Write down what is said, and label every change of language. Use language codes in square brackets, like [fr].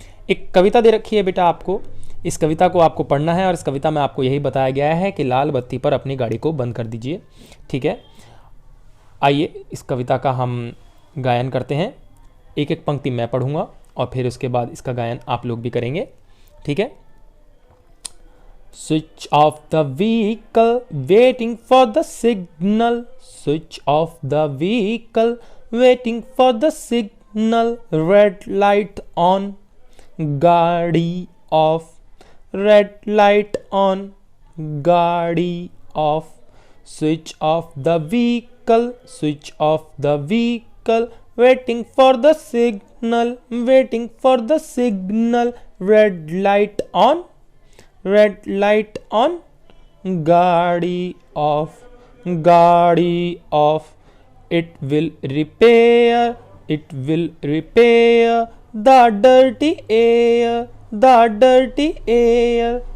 [hi] एक कविता दे रखी है बेटा आपको, इस कविता को आपको पढ़ना है और इस कविता में आपको यही बताया गया है कि लाल बत्ती पर अपनी गाड़ी को बंद कर दीजिए। ठीक है, आइए इस कविता का हम गायन करते हैं। एक एक पंक्ति मैं पढ़ूंगा और फिर उसके बाद इसका गायन आप लोग भी करेंगे। ठीक है। [en] Switch off the vehicle, waiting for the signal. Switch off the vehicle, waiting for the signal. Red light on, गाड़ी off. Red light on, गाड़ी off. Switch off the vehicle, switch off the vehicle. Waiting for the signal, waiting for the signal. Red light on, red light on, गाड़ी off, गाड़ी off. It will repair, it will repair the dirty air, the dirty air.